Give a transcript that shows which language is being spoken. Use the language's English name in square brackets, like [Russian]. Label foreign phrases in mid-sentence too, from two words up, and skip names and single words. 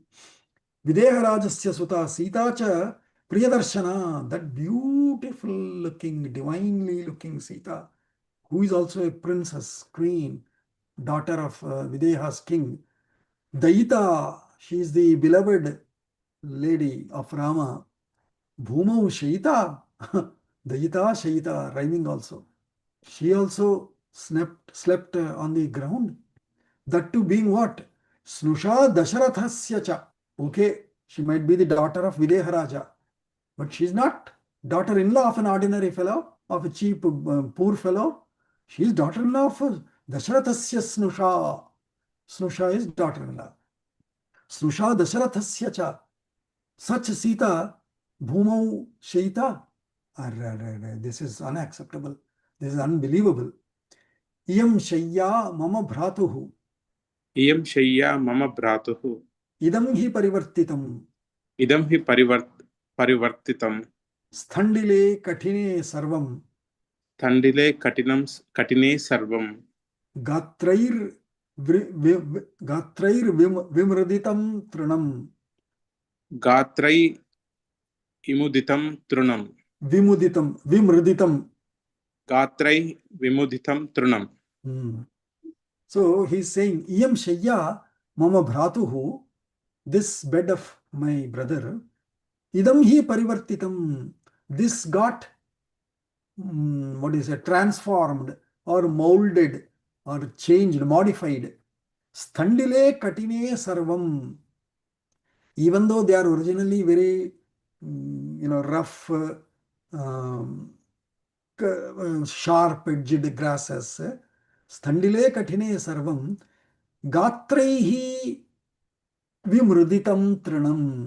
[Sanskrit] विदेह राजस्य सुता सीता च प्रियदर्शना, [English] that beautiful looking, divinely looking Sita, who is also a princess, queen, daughter of Videha's king. Daita, she is the beloved lady of Rama. [Sanskrit] भूमौ शयिता, दयिता शयिता, [English] rhyming also. She also slept on the ground. That too being what? [Sanskrit] स्नुषा दशरथस्य च. [English] Okay, she might be the daughter of Videha Raja, but she's not daughter-in-law of an ordinary fellow, of a cheap, poor fellow. She is daughter-in-law of [Sanskrit] दशरथस्य स्नुषा. [English] Snusha is daughter-in-law. [Sanskrit] स्नुषा दशरथस्य च. [English] Such Sita, [Sanskrit] भूमौ शयिता. [English] This is unacceptable. This is unbelievable. [Sanskrit] इयं शय्या मम भ्रातुः. इयं शय्या मम भ्रातुः इदं हि परिवर्तितम्. इदं हि परिवर्तितं स्थण्डिले कठिने सर्वम्. तण्डिले कठिने सर्वं गात्रैर् विमृदितं तृणम्. गात्रै इमुदितं तृणं विमृदितम्. गात्रै विमुदितं तृणं. [English] So he's saying, [Sanskrit] इयं शय्या मम भ्रातुः, [English] this bed of my brother, [Sanskrit] इदं हि परिवर्तितम्, [English] this got, transformed or molded or changed, modified. [Sanskrit] स्थण्डिले कठिने सर्वम्. [English] Even though they are originally very, rough, sharp-edged grasses, [Sanskrit] स्थण्डिले कठिने सर्वं, गात्रैः विमृदितं तृणम्.